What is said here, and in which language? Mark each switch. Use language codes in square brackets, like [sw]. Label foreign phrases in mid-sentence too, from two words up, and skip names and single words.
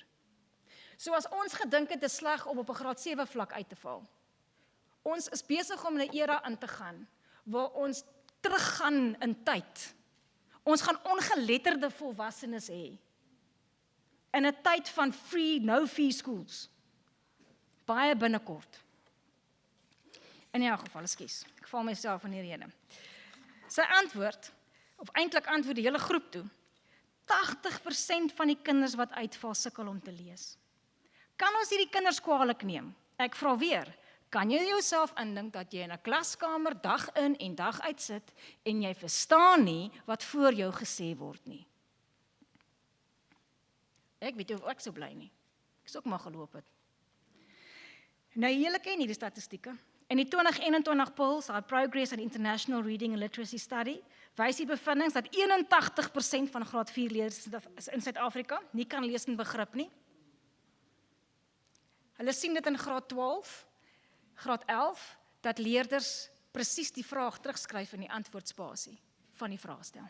[af] So as ons gedink het, dit is sleg om op 'n graad 7 vlak uit te val. Ons is besig om 'n era in te gaan, waar ons teruggaan in tyd. Ons gaan ongeletterde volwassenes hê. In 'n tyd van [en] free, no-fee schools. [af] Baie binnekort. In elk geval, ekskuus, ek val myself in die rede. Sy antwoord, of eintlik antwoord die hele groep toe, 80% van die kinders wat uitval sukkel om te lees. Kan ons hierdie kinders kwaadlik neem? Ek vra weer, kan jy jouself indink dat jy in 'n klaskamer dag in en dag uit sit en jy verstaan nie wat voor jou gesê word nie? Ek weet of ek so bly nie. Ek sou ook maar geloop het. Nou julle ken hierdie statistieke. In die [en] 2021 polls, our Progress on International Reading and Literacy Study, [af] wys die bevindings dat 81% van graad 4 leerders in Suid-Afrika nie kan lees en begrip nie. Hulle sien dit in graad 12, graad 11, dat leerders presies die vraag terugskryf in die antwoordspasie van die vraagstel.